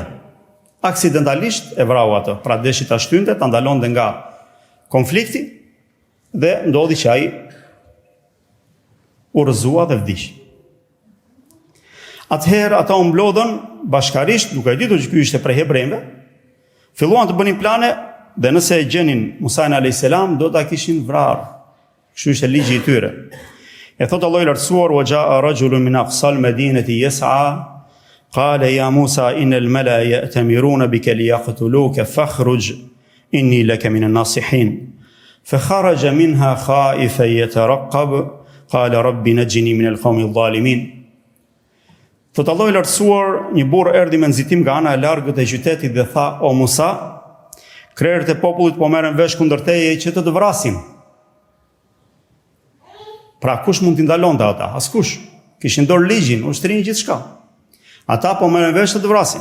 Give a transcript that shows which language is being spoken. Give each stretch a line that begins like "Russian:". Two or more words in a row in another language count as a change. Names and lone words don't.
Albanian: Aksidentalisht e vrau atë, pra deshi ta shtynte, ta ndalonte nga konflikti dhe ndodhi që ai u rrëzua dhe vdiq. Atëherë ata u mblodhën bashkarisht, duke ditur që ky ishte prej hebrejve, filluan të bënin plane dhe nëse e gjenin Musain a.s. do ta kishin vrarë. Kështu ishte ligji i tyre. E thot Allahu i lartësuar:
Arabic: "وجاء رجل من أقصى المدينة يسعى قال يا موسى إن الملأ يأتمرون بك ليقتلوك فاخرج إني لك من الناصحين." فخرج منها خائفا يترقب قال رب نجني من القوم الظالمين.
Albanian: Thot Allahu i lartësuar, një burr erdhi me nxitim nga ana e largët e qytetit dhe tha: "O Musa, krerët e popullit po merren vesh kundër teje që të vrasin." Pra kush mund t'i ndalonte ata? Askush. Kishin dorë ligjin, ushtrin gjithçka. Ata po merren vesh të vrasin.